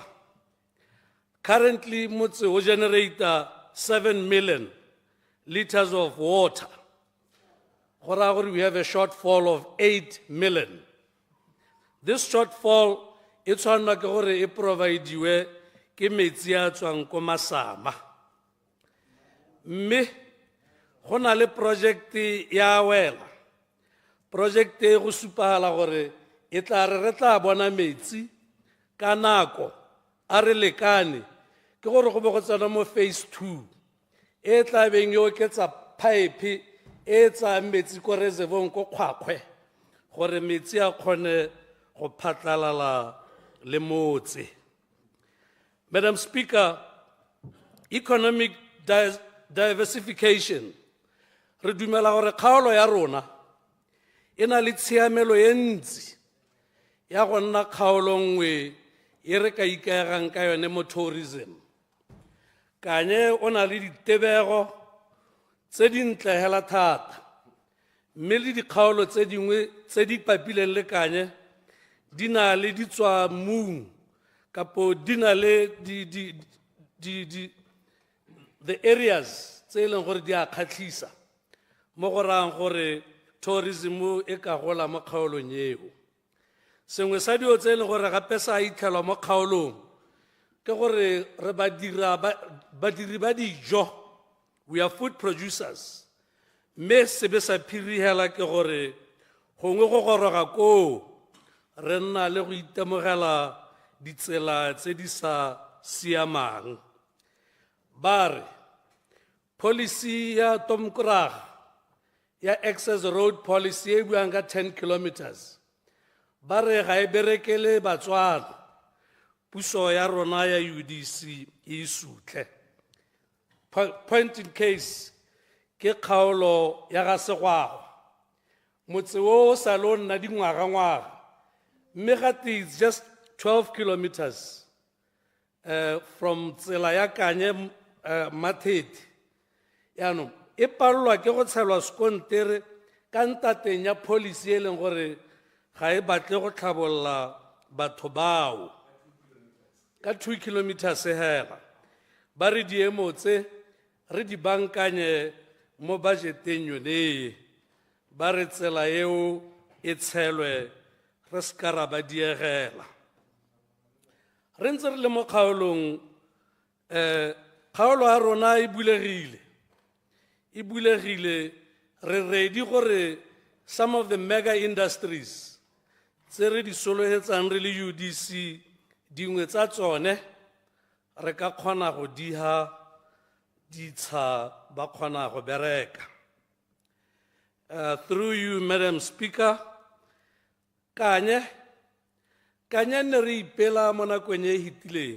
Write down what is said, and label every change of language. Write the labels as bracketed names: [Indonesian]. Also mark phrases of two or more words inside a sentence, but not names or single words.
[English] Currently, Mutsu will generate 7 million liters of water. We have a shortfall of 8 million. This shortfall, it's on the provide you [Tswana] ke metsi a tswang ko masama. Mme go na le project ya wela. Project e go supala gore e tla re tla bona metsi ka nako a re lekane ke gore go be go tsena mo phase 2 e tla beng yo oketsa pipe e tsa metsi ko reservoir ko Kgwakhwe gore metsi a kgone go phatlalala le motse. [English] Madam Speaker, economic diversification [Tswana] re dumela gore kgaolo ya rona e na le tshiamelo e ntsi ya go nna kgaolo nngwe e re ka ikaegang ka yone mo tourism. Kanye o na le ditebego tse dintle hela thata, mme le dikgaolo tse dingwe tse di papileng le Kanye di na le ditswa mmung kapo di na le [English] the areas [Tswana] tse e leng gore di a kgatlhisa mo go rang gore tourism e ka gola mo kgaolong eo. Sengwe sa dio tse e leng gore gape sa itlhelwa mo kgaolong ke gore re badiri ba dijo, [English] we are food producers, [Tswana] mme sebe sa phiri hela ke gore gongwe go goroga koo re nna le go itemogela ditsela tse di sa siamang. Bare policy ya Tomkrag ya [English] access road policy [Tswana] e buang ka 10 kilometers bare ga e berekele Batswana, puso ya rona ya UDC e sutle. [English] Point in case [Tswana] ke kgaolo ya ga Segwagwa, motse o sa lo nna dingwaga mme [English] gate is just 12 kilometers [Tswana] from tsela ya Kanye Matheti. Yaanong e palelwa ke go tshelwa sekontere ka ntateng ya policy e leng gore ga e batle go tlhabolola batho bao ka 2 kilometers hela. Ba re diemo tse re di bankanye mo budgeteng yone, ba re tsela eo e tshelwe re ska ra ba diegela. Re ntse re le mo kgaolong, kgaolo ya rona e bulegile, re ready gore [English] some of the mega industries [Tswana] tse re di solohetsang re le UDC dingwe tsa tsone re ka kgona go diha ditsha ba kgona go bereka. [English] Through you, Madam Speaker, [Tswana] Kanye Kanye ne re ipela mo nakong e hitileng.